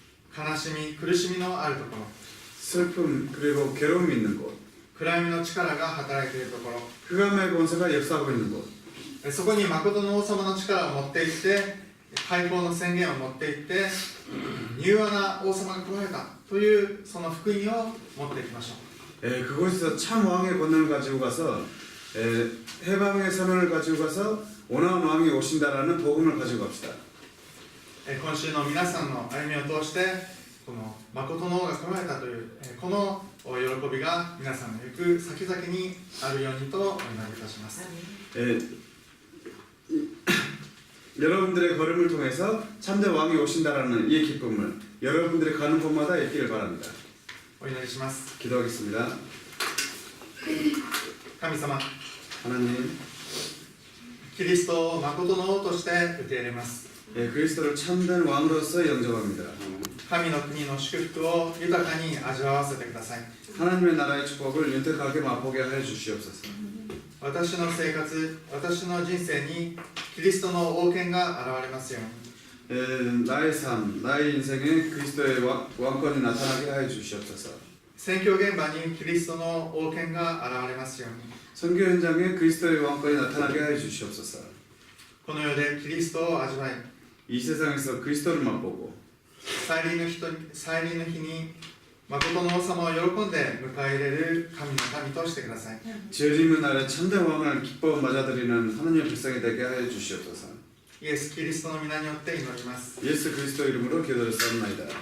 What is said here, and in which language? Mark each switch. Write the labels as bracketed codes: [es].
[ja] 悲しみ苦しみのあるところ [ko] 슬픔 그리고 괴로움이 있는 곳, [ja] 暗闇の力が働いているところ [ko] 흑암의 권세가 역사하고 있는 곳, [ja] そこに誠の王様の力を持っていって解放の宣言を持っていって柔和な王様が来られたというその福音を持っていきましょう。 [ko] 그곳에서 참 왕의 권능을 가지고 가서 해방의 사명을 가지고 가서 원하는 왕이 오신다라는 복음을 가지고 갑시다. [ja] 今週の皆さんの歩みを通してこの誠の王が来られたというこの喜びが皆さんの行く先々にあるようにとお祈りいたします。 [ko] 여러분들의 걸음을 통해서 참된 왕이 오신다라는 이 기쁨을 여러분들이 가는 곳마다 있기를 바랍니다. [ja] お祈りします。 [ko] 기도하겠습니다. [ja] 神様、 [ko] 하나님, [ja] キリストを誠の王として受け入れます。 [ko] 그리스도를 참된 왕으로서 영접합니다. [ja] 神の国の祝福を豊かに味わわせてください。 [ko] 하나님의 나라의 축복을 윤택하게 맛보게 하여 주시옵소서. [ja] 私の生活、私の人生にキリストの王権が現れますように。 [ko] 나의 삶, 나의 인생에 그리스도의 왕권이 나타나게 하여 주시옵소서. [ja] 宣教現場にキリストの王権が現れますように。 [ko] 선교 현장에 그리스도의 왕권이 나타나게 하여 주시옵소서. [ja] この世でキリストを味わい、 [ko] 이 세상에서 그리스도를 맛보고 [ja] 再臨の日に誠の王様を喜んで迎え入れる神の民としてください。 [ko] 지어지는 날에 참된 왕을 기뻐 맞아들이는 하나님의 백성이 되게 하여 주시옵소서. [ja] イエス・キリストの皆によって祈ります。 [ko] 예수 그리스도 이름으로 기도드렸사옵나이다.